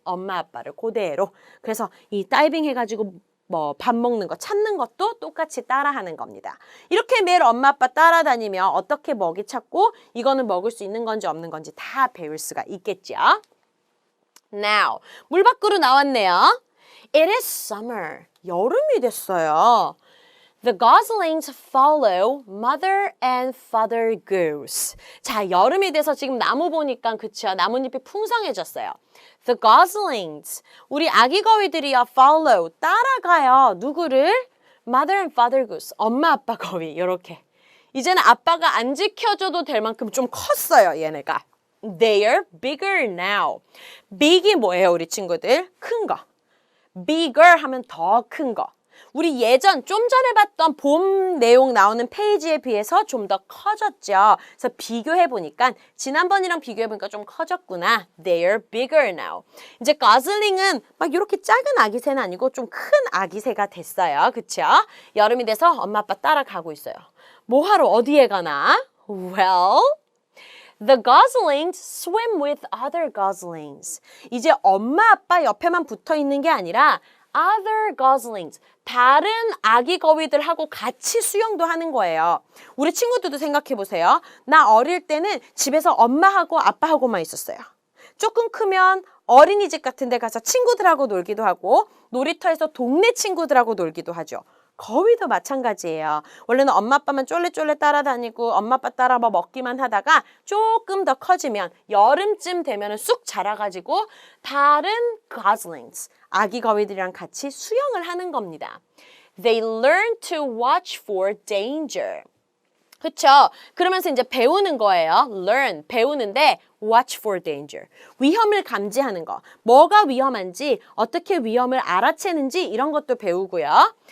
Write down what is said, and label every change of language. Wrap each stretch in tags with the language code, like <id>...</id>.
<ko>엄마 아빠를 그대로. 그래서 이 다이빙 해가지고 뭐 밥 먹는 거 찾는 것도 똑같이 따라하는 겁니다. 이렇게 매일 엄마 아빠 따라다니면 어떻게 먹이 찾고 이거는 먹을 수 있는 건지 없는 건지 다 배울 수가 있겠죠. Now 물 밖으로 나왔네요.</ko> <en>It is summer.</en> <ko>여름이 됐어요.</ko> <en>The goslings follow mother and father goose.</en> <ko>자, 여름이 돼서 지금 나무 보니까 그쵸? 나뭇잎이 풍성해졌어요. The goslings. 우리 아기 거위들이요. follow. 따라가요. 누구를?</ko> <en>Mother and father goose.</en> <ko>엄마 아빠 거위. 요렇게. 이제는 아빠가 안 지켜줘도 될 만큼 좀 컸어요. 얘네가.</ko> <en>They are bigger now.</en> <ko>big이 뭐예요? 우리 친구들? 큰 거. bigger 하면 더 큰 거. 우리 예전 좀 전에 봤던 봄 내용 나오는 페이지에 비해서 좀 더 커졌죠. 그래서 비교해보니까 지난번이랑 비교해보니까 좀 커졌구나.</ko> <en>They're bigger now.</en> <ko>이제 gosling은 막 이렇게 작은 아기새는 아니고 좀 큰 아기새가 됐어요. 그쵸? 여름이 돼서 엄마 아빠 따라가고 있어요. 뭐 하러 어디에 가나?</ko> <en>Well, the goslings swim with other goslings.</en> <ko>이제 엄마 아빠 옆에만 붙어 있는 게 아니라 other goslings, 다른 아기 거위들하고 같이 수영도 하는 거예요. 우리 친구들도 생각해 보세요. 나 어릴 때는 집에서 엄마하고 아빠하고만 있었어요. 조금 크면 어린이집 같은 데 가서 친구들하고 놀기도 하고 놀이터에서 동네 친구들하고 놀기도 하죠. 거위도 마찬가지예요. 원래는 엄마 아빠만 쫄래쫄래 따라다니고 엄마 아빠 따라 뭐 먹기만 하다가 조금 더 커지면 여름쯤 되면 쑥 자라가지고 다른 goslings, 아기 거위들이랑 같이 수영을 하는 겁니다.</ko> <en>They learn to watch for danger.</en> <ko>그쵸? 그러면서 이제 배우는 거예요. learn, 배우는데 watch for danger. 위험을 감지하는 거. 뭐가 위험한지, 어떻게 위험을 알아채는지 이런 것도 배우고요.</ko>